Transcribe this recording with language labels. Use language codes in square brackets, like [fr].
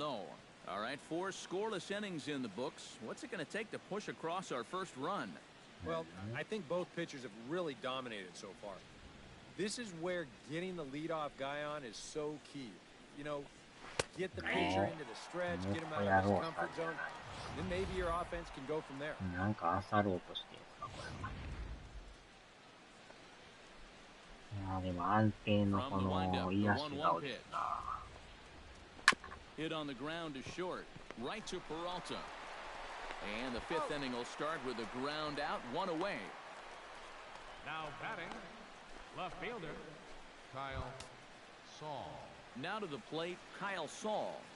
[en] All right, 4 scoreless innings in the books. What's it going to take to push across our first run? Well, I think both pitchers have really dominated so far. This is where getting the leadoff guy on is so key. You know, get the pitcher into the stretch, get him out of his comfort zone, then maybe your offense can go from there. [ja] なんか漁ろうとしてるんですか、これは。でも安定のこの癒しが落ちるな。 [en] Hit on the ground to short, right to Peralta. And the 5th inning will start with a ground out, 1 away. Now batting, left fielder, Kyle Saul. Now to the plate, Kyle Saul.